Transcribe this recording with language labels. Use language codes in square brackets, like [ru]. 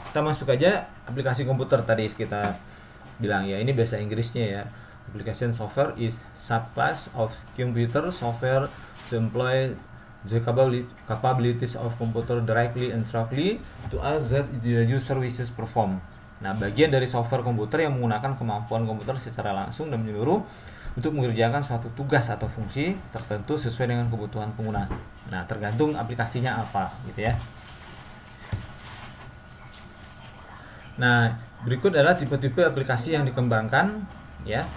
[id] Kita masuk aja aplikasi komputer tadi kita bilang ya. Ini bahasa Inggrisnya ya. [en] Application software is subclass of computer software to employ the capabilities of computer directly and indirectly to as the user wishes perform. [id] Nah, bagian dari software komputer yang menggunakan kemampuan komputer secara langsung dan menyeluruh untuk mengerjakan suatu tugas atau fungsi tertentu sesuai dengan kebutuhan pengguna. Nah, tergantung aplikasinya apa gitu ya. Nah, berikut adalah tipe-tipe aplikasi yang dikembangkan ya.